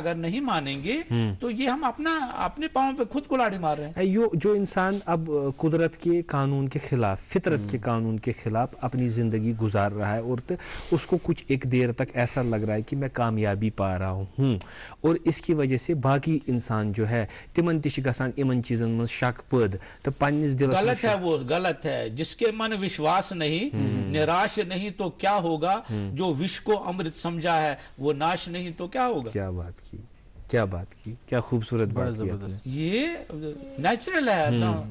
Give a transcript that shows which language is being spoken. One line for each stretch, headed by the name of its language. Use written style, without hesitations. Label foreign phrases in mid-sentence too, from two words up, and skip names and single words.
Hindi: अगर नहीं मानेंगे तो ये हम अपने पांव पे खुद कुल्हाड़ी मार रहे हैं। जो इंसान अब कुदरत के कानून के खिलाफ, फितरत के कानून के खिलाफ अपनी जिंदगी गुजार रहा है और उसको कुछ एक देर तक ऐसा लग रहा है कि मैं कामयाबी पा रहा हूँ, और इसकी वजह से बाकी इंसान जो है
Kashmiri: तिमन तिश गसान इमन चीजन में शक पद तो पन्निस दिल
Hindi: गलत है, वो गलत है। जिसके मन विश्वास नहीं, निराश नहीं तो क्या होगा, जो विष को अमृत समझा है वो नाश नहीं तो क्या होगा। क्या बात की, क्या बात की, क्या खूबसूरत बात की आपने। ये नेचुरल है,